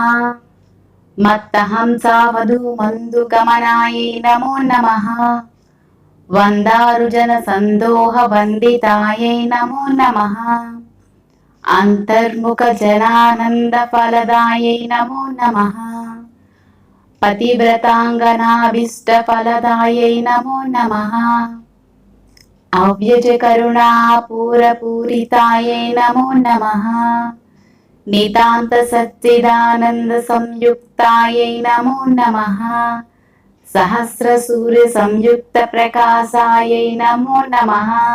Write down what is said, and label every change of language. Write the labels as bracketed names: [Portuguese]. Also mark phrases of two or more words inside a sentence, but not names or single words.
[Sanskrit] మత్తహంసావధూ మందు గమనాయ నమో నమః. వందారుజన సందోహ వందితాయ నమో నమః. అంతర్ముఖ జనానంద ఫలదాయ నమో నమః. పతివ్రతాంగనాభీష్ట ఫలదాయై నమో నమః. अव्यजकरुणापूरपूरितायै नमो नमः। नितान्तसच्चिदानन्दसंयुक्तायै नमो नमः। सहस्रसूर्यसंयुक्तप्रकाशायै नमो नमः।